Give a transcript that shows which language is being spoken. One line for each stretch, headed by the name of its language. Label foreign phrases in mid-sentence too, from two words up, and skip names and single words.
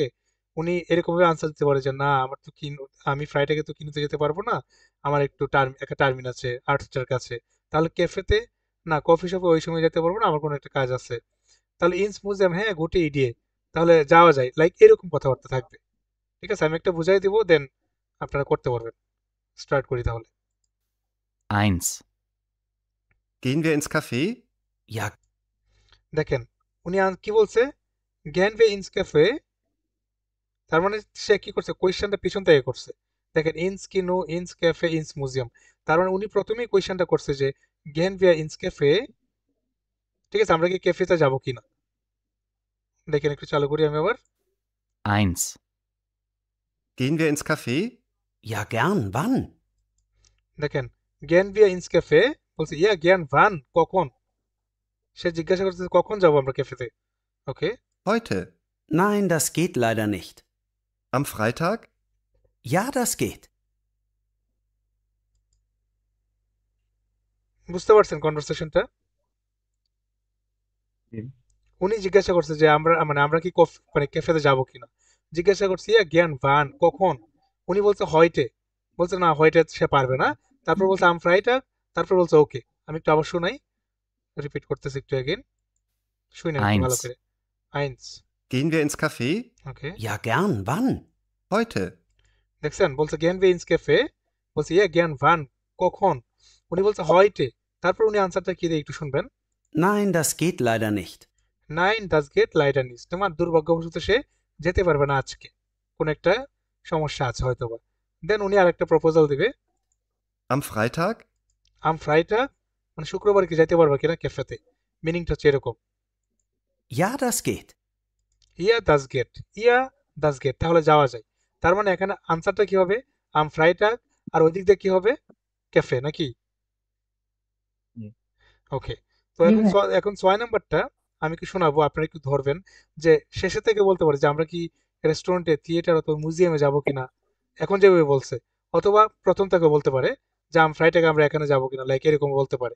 Bangla: উনি এরকম ভাবে আনসার দিতে পারে যে না আমার তো আমি ফ্রাইটাগে তো কিনুতে যেতে পারবো না, আমার একটু একটা টার্মিন আছে আর্টসটার কাছে, তাহলে ক্যাফেতে না, কফি শপে ওই সময় যেতে পারবো না, আমার কোনো একটা কাজ আছে। তাহলে
German: ins Museum,
Bangla: হ্যাঁ
German: gute Idee,
Bangla: তাহলে যাওয়া যায়, লাইক এরকম কথাবার্তা থাকবে। ঠিক আছে, আমি একটা বুঝাই দিব, দেন আপনারা করতে পারবেন। স্টার্ট করি তাহলে।
German: 1. Gehen wir ins Café? Ja,
Bangla: দেখেন উনি কি বলছে,
German: gehen wir ins Café,
Bangla: তার মানে সে কি করছে, কোয়েশ্চেনটা পিছন থেকে করছে। দেখেন
German: ins Kino, ins Café, ins Museum,
Bangla: তার মানে উনি প্রথমেই কোয়েশ্চেনটা করছে যে
German: gehen wir ins Café.
Bangla: ঠিক আছে, আমরা কি ক্যাফেতে যাব কিনা, দেখেন একটু চালু করি আমি আবার।
German: 1. Gehen wir ins Café? ja gern. Wann?
Bangla: দেখেন
German: gehen wir ins Café
Bangla: বলছে
German: ja gern wann,
Bangla: কখন, সে জিজ্ঞাসা করছে কখন যাব আমরা ক্যাফেতে। ওকে,
German: Heute. Nein, das geht leider nicht. Am Freitag? Ja, das geht.
Bangla: বুঝতে পারছেন কনভারসেশনটা? জি। উনি জিজ্ঞাসা করছে যে আমরা কি মানে ক্যাফেতে যাব কিনা, জিজ্ঞাসা করছি
German: ja gern wann
Bangla: কখন, উনি বলছে হয়টে, বলছে না হয়টে সে পারবে না, তারপর বলছে
German: am Freitag,
Bangla: তারপর বলছে ওকে। আমি একটু আবার শোনাই, রিপিট করতেছি একটু এগেইন, শুনেন একটু ভালো 1. করে। আইনস,
German: Gehen wir ins Café?
Bangla: ওকে,
German: Ja gern. Wann? Heute.
Bangla: দেখছেন বলছে
German: gehen wir ins Café,
Bangla: বলছে
German: ja gern wann
Bangla: কখন, উনি বলছে হয়টে, তারপর উনি আনসারটা কি দিয়ে একটু শুনবেন।
German: Nein, das geht leider nicht. Nein das geht leider nicht,
Bangla: তোমার দুর্ভাগ্যবশত সে যেতে পারবে না আজকে, কোন একটা সমস্যা আছে হয়তো বা। দেন উনি আরেকটা প্রপোজাল দিবে,
German: Am Freitag? am Freitag
Bangla: মানে শুক্রবার কি যাইতে পারবে কিনা ক্যাফেতে, মিনিংটা হচ্ছে এরকম।
German: Ja, das geht. ja das geht, ja das geht,
Bangla: তাহলে যাওয়া যায়, তার মানে এখানে আনসারটা কি হবে,
German: am Freitag,
Bangla: আর ওই দিক দিয়ে কি হবে, ক্যাফে নাকি? জি। ওকে, তো জি এখন ভাইয়া। এখন 6 নাম্বারটা আমি কি শোনাবো, আপনারা একটু ধরবেন যে শেষে থেকে বলতে পারে যে আমরা কি রেস্টুরেন্টে, থিয়েটার অথবা মিউজিয়ামে যাব কিনা, এখন যেভাবে বলছে, অথবা প্রথম থেকে বলতে পারে যে ফ্রাইডে আমরা এখানে যাব কিনা, লাইক এরকম বলতে পারে।